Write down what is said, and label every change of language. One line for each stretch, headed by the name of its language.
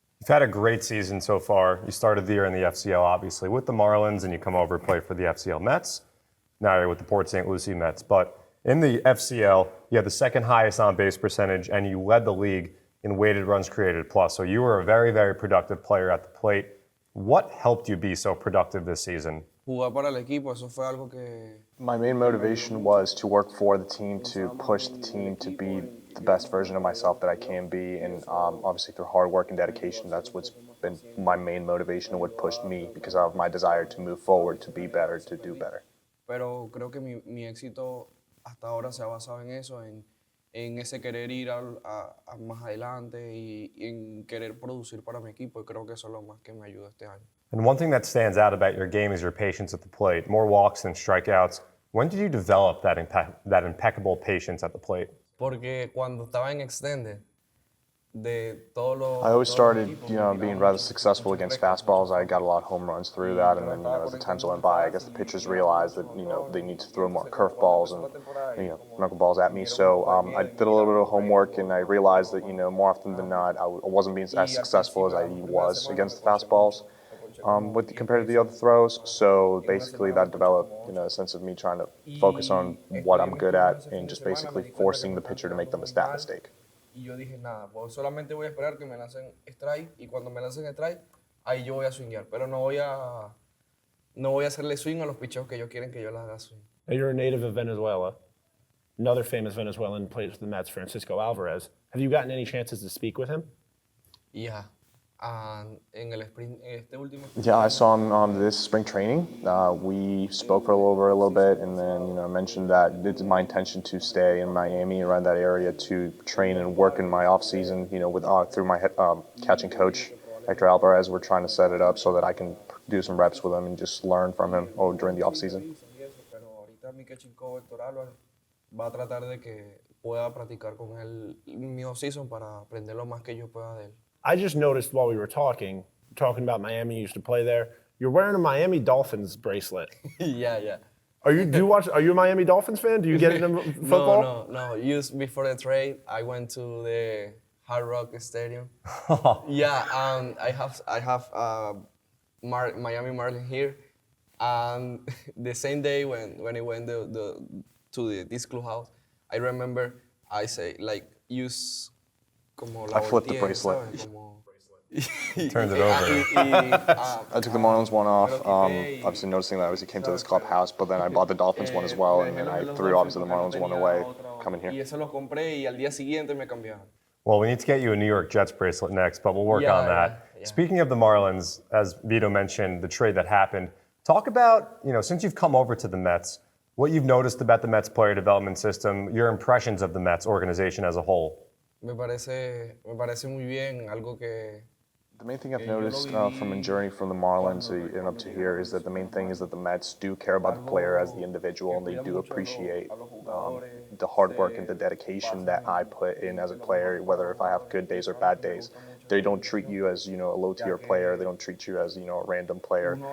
English: You've had a great season so far. You started the year in the FCL, obviously, with the Marlins, and you come over and play for the FCL Mets. Now you're with the Port St. Lucie Mets. But in the FCL, you had the second highest on-base percentage, and you led the league in weighted runs created plus. So you were a very, very productive player at the plate. What helped you be so productive this season?
Spanish: Jugar para el equipo, eso fue algo que
English: My main motivation was to work for the team, to push the team to be the best version of myself that I can be, and obviously through hard work and dedication, that's what's been my main motivation and what pushed me, because of my desire to move forward, to be better, to do better.
Spanish: Pero creo que mi éxito hasta ahora se ha basado en eso, en ese querer ir a más adelante y en querer producir para mi equipo, y creo que eso es lo más que me ayuda este año.
English: And one thing that stands out about your game is your patience at the plate. More walks than strikeouts. When did you develop that impeccable patience at the plate?
Spanish: Porque cuando estaba en extended, de todos los...
English: I always started, being rather successful against fastballs. I got a lot of home runs through that, and then, as the times went by, I guess the pitchers realized that, they need to throw more curveballs and, knuckleballs at me. So I did a little bit of homework, and I realized that, more often than not, I wasn't being as successful as I was against the fastballs. Compared to the other throws, so basically that developed, a sense of me trying to focus on what I'm good at and just basically forcing the pitcher to make the mistake.
Spanish: Y yo dije, nada, pues solamente voy a esperar que me lancen strike, y cuando me lancen strike, ahí yo voy a swinguear, pero no voy a hacerle swing a los picheos que ellos quieren que yo les haga swing.
English: Now, you're a native of Venezuela. Another famous Venezuelan plays for the Mets, Francisco Alvarez. Have you gotten any chances to speak with him? Yeah.
Spanish: En el sprint, este último.
English: Yeah, I saw him this spring training. We spoke for a little bit, and then I mentioned that it's my intention to stay in Miami around that area to train and work in my off season. Through my catching coach, Hector Alvarez, we're trying to set it up so that I can do some reps with him and just learn from him during the off season.
Spanish: Pero ahorita mi catching coach, Hector Alvarez, va a tratar de que pueda practicar con él mi off season para aprender lo más que yo pueda de él.
English: I just noticed while we were talking about Miami, you used to play there. You're wearing a Miami Dolphins bracelet. Yeah. Are you a Miami Dolphins fan? Do you get into football? No. Just before the trade, I went to the Hard Rock Stadium. Yeah, I have Miami Marlins here, and the same day when I went to this clubhouse, I remember I say use. I flipped the bracelet. Turned it over. I took the Marlins one off, obviously noticing that I obviously came to this clubhouse, but then I bought the Dolphins one as well, and then I threw obviously the Marlins one away coming here.
Spanish: Y eso lo compré y al día siguiente me cambiaron.
English: Well, we need to get you a New York Jets bracelet next, but we'll work on that. Yeah. Speaking of the Marlins, as Vito mentioned, the trade that happened, talk about, since you've come over to the Mets, what you've noticed about the Mets player development system, your impressions of the Mets organization as a whole.
Spanish: Me parece muy bien, algo que...
English: The main thing I've noticed from a journey from the Marlins and up to here is that the main thing is that the Mets do care about the player as the individual, and they do appreciate the hard work and the dedication that I put in as a player, whether if I have good days or bad days. They don't treat you as, a low-tier player. They don't treat you as, a random player.